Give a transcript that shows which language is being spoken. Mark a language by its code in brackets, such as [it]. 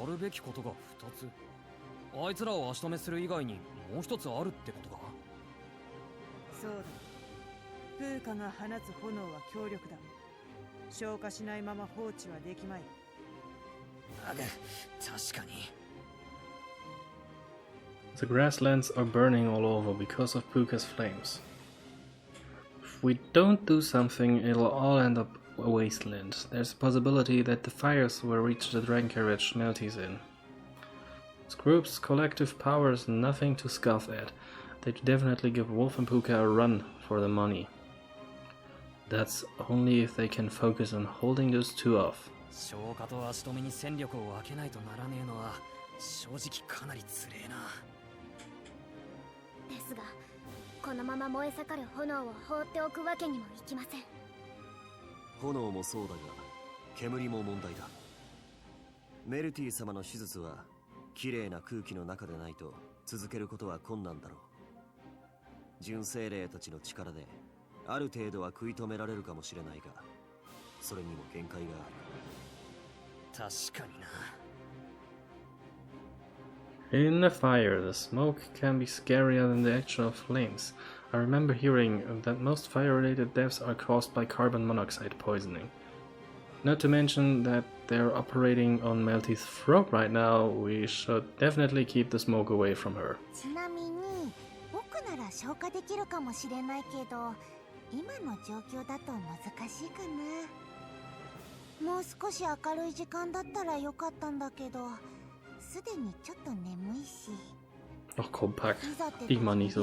[ja] やるべきことが2つ。あいつらを足止めする以外にもう一つあるってことか？そうだ。プーカが放つ炎は強力だ。消化しないまま放置はできまい。確かに。 [en] The grasslands are burning all over because of Pooka's flames. If we don't do something, it'll all end up a wasteland. There's a possibility that the fires will reach the dragon carriage Melty's in. This group's collective power is nothing to scoff at. They'd definitely give Wolf and Pooka a run for the money. That's only if they can focus on holding those two off. [ja] 消化と足止めに戦力を分けないとならねえのは正直かなりつれえな。ですが、このまま燃え盛る炎を放っておくわけにもいきません。炎もそうだが煙も問題だ。メルティ様の手術は綺麗な空気の中でないと続けることは困難だろう。純精霊たちの力である程度は食い止められるかもしれないが、それにも限界がある。確かにな。 [en] In the fire, the smoke can be scarier than the actual flames. I remember hearing that most fire-related deaths are caused by carbon monoxide poisoning. Not to mention that they're operating on Melty's throat right now. We should definitely keep the smoke away from her. [ja] ちなみに、僕なら消化できるかもしれないけど、今の状況だと難しいかな。もう少し明るい時間だったらよかったんだけど、すでにちょっと眠いし。 Ach komm, Pack. Ich mach nicht so.